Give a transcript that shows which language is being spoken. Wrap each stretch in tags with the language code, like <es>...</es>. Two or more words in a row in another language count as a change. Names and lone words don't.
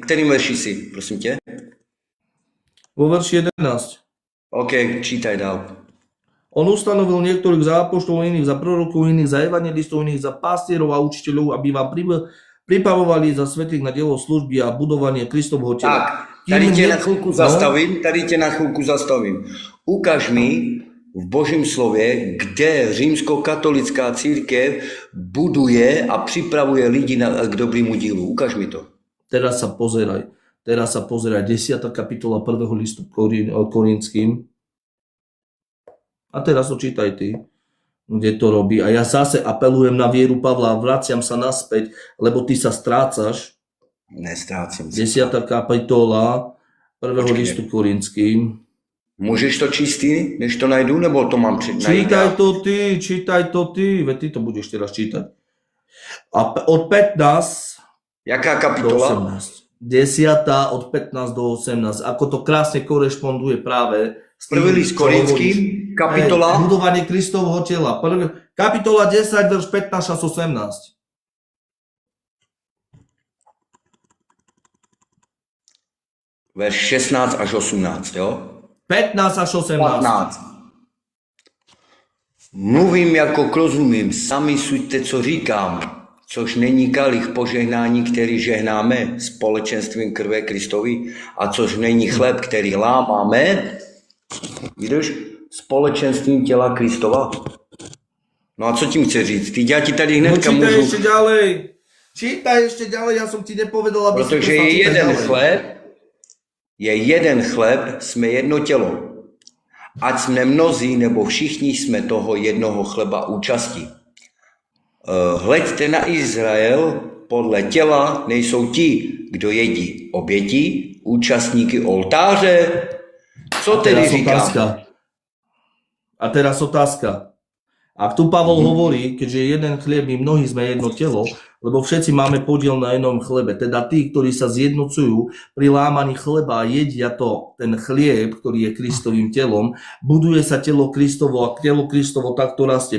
<cs>Kterým verši si, prosím tě?</cs> <sk>Vo verši 11. OK, čítaj dál. On ustanovil niektorých za apoštolov, iných za prorokov, iných za evangelistov, iných za pastierov a učiteľov, aby vám pripravovali za svätých na dielo služby a budovanie Kristovho tela.</sk> <cs>Tak, tady tě na chvilku zastavím. Ukaž mi v Božím slově, kde římskokatolická církev buduje a připravuje lidi k dobrému dílu. Ukaž mi to.</cs> <sk>Teraz sa pozeraj. 10. kapitola 1. listu Korinským. A teraz to čítaj ty, kde to robí. A ja zase apelujem na vieru Pavla a vraciam sa naspäť, lebo ty sa strácaš. Nestrácim. 10. kapitola 1. listu Korinským.</sk> <cs>Můžeš to číst ty, než to najdu, nebo to mám</cs> <sk>Čítaj to ty, veď ty to budeš teraz čítať. A od 15</sk> <cs>Jaká do kapitola? 18. 10. od 15 do 18.</cs> <sk>Ako to krásne korešponduje práve s tým, Prvý list Korinským, kapitola? Budovanie Kristovho tela. Kapitola 10, verš 15 až 18.</sk> <cs>Verš 16 až 18, jo? 15 až 18. 15. Mluvím jako rozumím, sami suďte, co říkám, což není kalich požehnání, který žehnáme společenstvím krve Kristovi, a což není chléb, který lámáme, vidíš, společenstvím těla Kristova. No a co tím chce říct? Já ti tady hnedka</cs> <sk>čítaj</sk> <cs>můžu...</cs> <sk>Čítaj ešte ďalej, ja som ti nepovedal, aby</sk> <cs>Protože je jeden chléb, jsme jedno tělo. Ať jsme mnozí nebo všichni jsme toho jednoho chleba účastí. Hleďte na Izrael, podle těla nejsou ti, kdo jedí oběti, účastníky oltáře. Co tedy říkám?</cs> <sk>A teraz otázka. Ak tu Pavol hovorí, keďže jeden chlieb, my mnohí sme jedno telo, lebo všetci máme podiel na jednom chlebe. Teda tí, ktorí sa zjednocujú pri lámaní chleba a jedia ten chlieb, ktorý je Kristovým telom, buduje sa telo Kristovo a telo Kristovo takto rastie.</sk>